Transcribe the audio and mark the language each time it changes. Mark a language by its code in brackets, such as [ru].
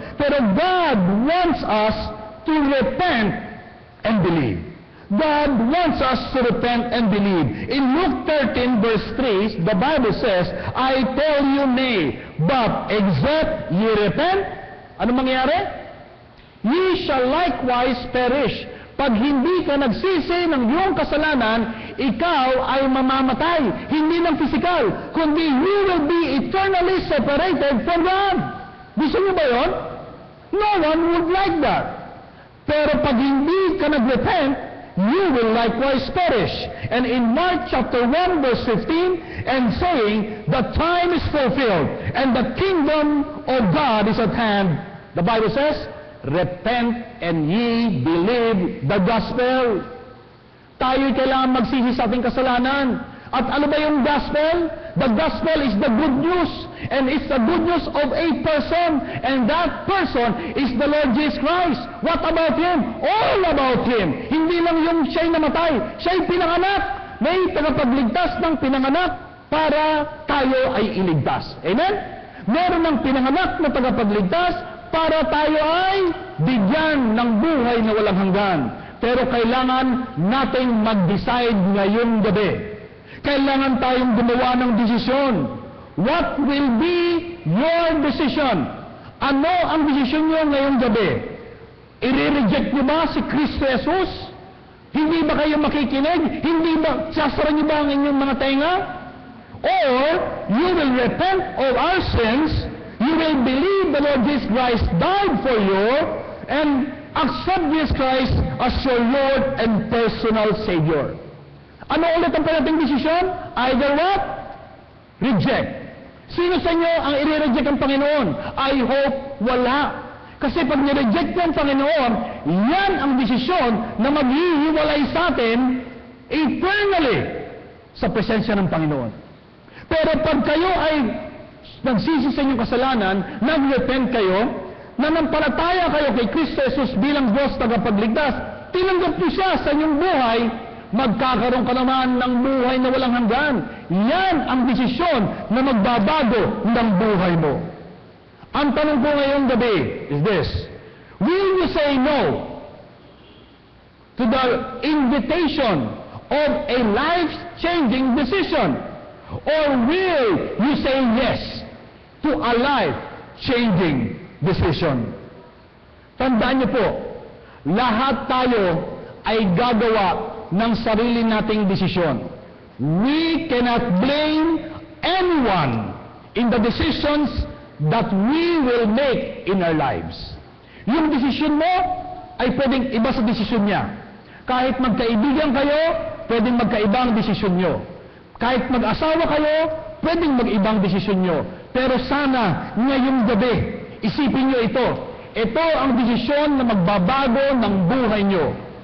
[en] Pero God wants us to repent and believe. God wants us to repent and believe. In Luke 13 verse 3, the Bible says, I tell you nay, but except ye repent, [tl] ano mangyari? [en] Ye shall likewise perish. [tl] Pag hindi ka nagsisi ng iyong kasalanan, ikaw ay mamamatay. Hindi ng physical, kundi [en] you will be eternally separated from God. [tl] Gusto niyo ba yun? [en] No one would like that. [tl] Pero pag hindi ka nagrepent, [en] you will likewise perish. And in Mark chapter 1 verse 15, and saying, the time is fulfilled, and the kingdom of God is at hand. The Bible says, repent and ye believe the gospel. [tl] Tayo'y kailangan magsisi sa ating kasalanan. At ano ba yung gospel? [en] The gospel is the good news. And it's the good news of a person. And that person is the Lord Jesus Christ. What about Him? All about Him. [tl] Hindi lang yung siya'y namatay. Siya'y pinanganak. May tagapagligtas ng pinanganak para tayo ay iligtas. Amen? Meron ng pinanganak na tagapagligtas para tayo ay bigyan ng buhay na walang hanggan. Pero kailangan nating mag-decide ngayong gabi. Kailangan tayong gumawa ng desisyon. [en] What will be your decision? [tl] Ano ang desisyon nyo ngayong gabi? I-reject nyo ba si Kristo Jesus? Hindi ba kayo makikinig? Hindi ba, sasara nyo ba ang inyong mga tenga? [en] Or, you will repent of our sins, you will believe the Lord Jesus Christ died for you, and accept Jesus Christ as your Lord and personal Savior. [tl] Ano ulit ang pwedeng desisyon? [en] Either what? Reject. [tl] Sino sa inyo ang i-reject ang Panginoon? [en] I hope [tl] wala. Kasi pag nireject ang Panginoon, yan ang desisyon na maghihiwalay sa atin eternally sa presensya ng Panginoon. Pero pag kayo ay nagsisi sa inyong kasalanan, nag-repent kayo, nanampalataya kayo kay Kristo Jesus bilang Diyos tagapagligtas, tinanggap niyo siya sa inyong buhay, magkakaroon ka naman ng buhay na walang hanggan. Yan ang desisyon na magbabago ng buhay mo. Ang tanong ko ngayong gabi [en] is this: will you say no to the invitation of a life-changing decision? Or will you say yes to a life-changing decision? [tl] Tandaan niyo po, lahat tayo ay gagawa ng sarili nating desisyon. [en] We cannot blame anyone in the decisions that we will make in our lives. [tl] Yung desisyon mo ay pwedeng iba sa desisyon niya. Kahit magkaibigan kayo, pwedeng magkaiba ang desisyon nyo. Kahit mag-asawa kayo, pwedeng mag-ibang desisyon nyo. Pero sana, ngayong gabi, isipin nyo ito. Ito ang desisyon na magbabago ng buhay nyo.